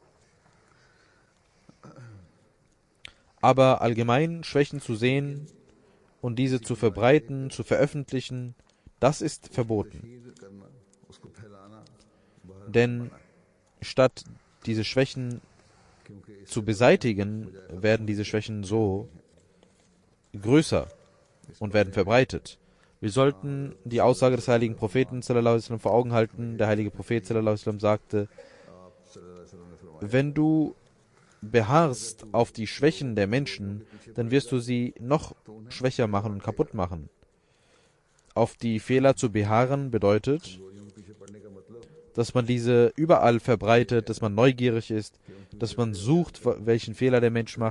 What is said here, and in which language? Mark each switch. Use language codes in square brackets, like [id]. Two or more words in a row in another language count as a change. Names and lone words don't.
[de] Aber allgemein Schwächen zu sehen und diese zu verbreiten, zu veröffentlichen, das ist verboten. Denn statt diese Schwächen zu beseitigen, werden diese Schwächen so größer und werden verbreitet. Wir sollten die Aussage des heiligen Propheten [ar] صلى الله عليه وسلم [de] vor Augen halten. Der heilige Prophet [ar] صلى الله عليه وسلم [de] sagte, wenn du beharrst auf die Schwächen der Menschen, dann wirst du sie noch schwächer machen und kaputt machen. Auf die Fehler zu beharren bedeutet, dass man diese überall verbreitet, dass man neugierig ist, dass man sucht, welchen Fehler der Mensch macht.